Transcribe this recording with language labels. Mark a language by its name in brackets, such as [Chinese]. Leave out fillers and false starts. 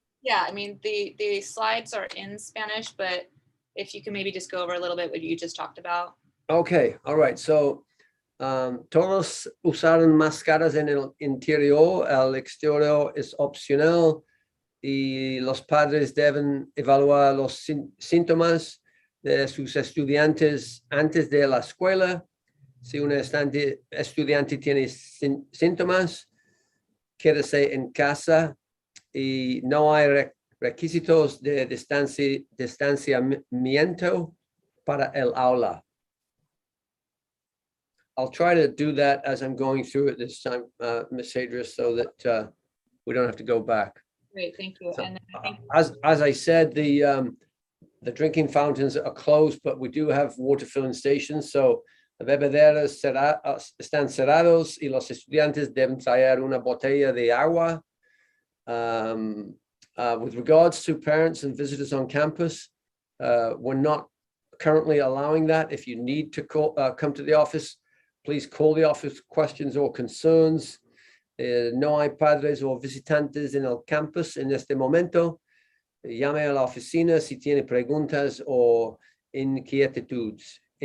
[English] Yeah, I mean, the slides are in Spanish, but if you can maybe just go over a little bit what you just talked about. Okay, all right. [Spanish] So todos usaron máscaras en el interior, el exterior es opcional y los padres deben evaluar los síntomas de sus estudiantes antes de la escuela. Si un estudiante tiene síntomas, quédese en casa y no hay requisitos de distanciamiento para el aula. [English] I'll try to do that as I'm going through it this time, Ms. Hadris, so that we don't have to go back. Great, thank you. So, And then I think as I said, the drinking fountains are closed, but we do have water filling stations. [Spanish] So the bebederas están cerrados y los estudiantes deben traer una botella de agua. [English] With regards to parents and visitors on campus, we're not currently allowing that. If you need to come to the office, please call the office, questions or concerns. [Spanish] No hay padres o visitantes en el campus en este momento. Llame a la oficina si tiene preguntas o inquietudes.